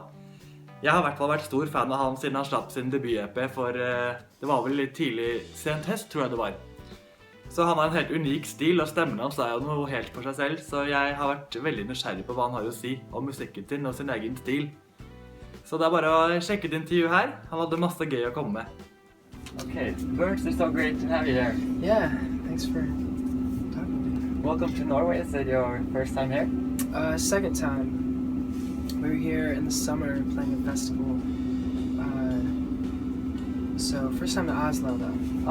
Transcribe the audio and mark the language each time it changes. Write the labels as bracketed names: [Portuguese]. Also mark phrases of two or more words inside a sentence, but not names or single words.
[Norwegian] Jeg har i hvert fall vært stor fan av han siden han slapp sin debut-EP for, det var vel litt tidlig, sent høst tror jeg det var. Så han har en helt unik stil, og stemmen hans er jo noe helt for seg selv, så jeg har vært veldig nysgjerrig på hva han har å si om musikken sin og sin egen stil. Så det er bare å sjekke et intervju her. Han hadde masse gøy å komme med. [English] Okay, Børns, it's so great to have you here. Yeah, thanks for talking to me. Welcome to Norway. Is it your first time here? Second time. We were here in the summer playing a festival. So first time to Oslo though.